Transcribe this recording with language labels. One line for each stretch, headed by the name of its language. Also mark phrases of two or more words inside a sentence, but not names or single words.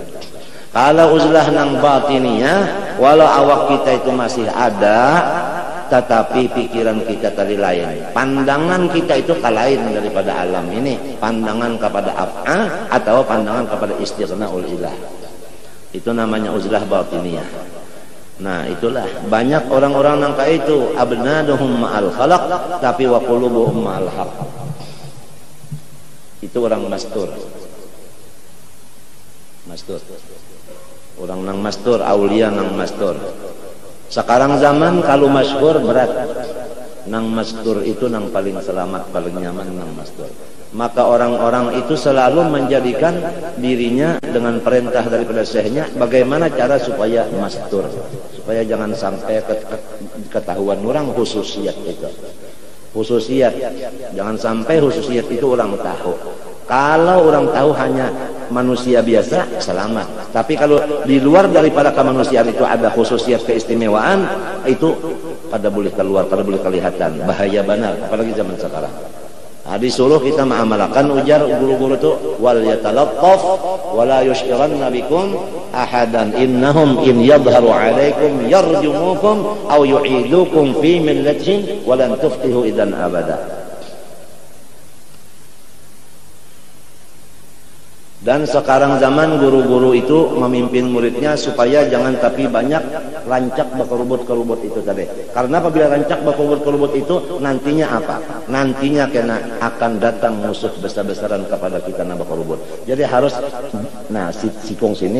Banjar: Kalau uzlah nang batiniyah, walau awak kita itu masih ada, tetapi pikiran kita tadi lain. Pandangan kita itu lain daripada alam ini. Pandangan kepada af'al atau pandangan kepada
Arabic: استغناء الإله.
Banjar: Itu namanya uzlah batiniyah. Nah itulah banyak orang-orang nang kayak itu
Arabic: أبدانهم مع الخلق
Banjar: tapi
Arabic: وقلوبهم مع الحق.
Banjar: Itu orang mastur. Orang nang mastur, aulia nang mastur. Sekarang zaman kalau masyhur berat. Nang mastur itu nang paling selamat, paling nyaman nang mastur. Maka orang-orang itu selalu menjadikan dirinya dengan perintah daripada syekhnya bagaimana cara supaya mastur, supaya jangan sampai ketahuan orang khususiat itu. Khususiat, jangan sampai khususiat itu orang tahu. Kalau orang tahu hanya manusia biasa, selamat. Tapi kalau di luar daripada kemanusiaan itu ada khususiat keistimewaan, itu kada boleh keluar, kada boleh kelihatan. Bahaya benar, apalagi zaman sekarang. Disuruh kita mengamalkan ujar guru-guru itu
Arabic: وليتلطف ولا يشعرن بكم أحدا إنهم إن يظهروا عليكم يرجموكم أو يعيدوكم في ملتهم ولن تفلحوا إذا أبدا.
Banjar: Dan sekarang zaman guru-guru itu memimpin muridnya supaya jangan tapi banyak rancak bakerubut-kerubut itu tadi. Karena apabila rancak bakerubut-kerubut itu nantinya apa? Nantinya kena akan datang musuh besar-besaran kepada kita na bakerubut. Jadi harus sikung sini.